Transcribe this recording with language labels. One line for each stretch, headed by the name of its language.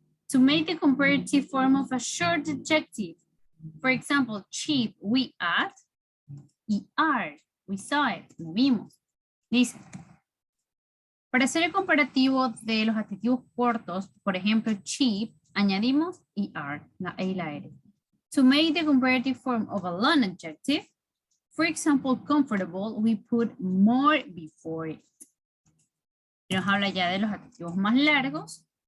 English: To make the comparative form of a short adjective, for example, cheap, we add ER. We saw it,
Spanish: lo vimos.
English: Listen.
Spanish: Para hacer el comparativo de los adjetivos cortos, por ejemplo, cheap, añadimos ER, la E y la R.
English: To make the comparative form of a long adjective, for example, comfortable, we put more before it.
Spanish: Nos habla ya de los adjetivos más largos.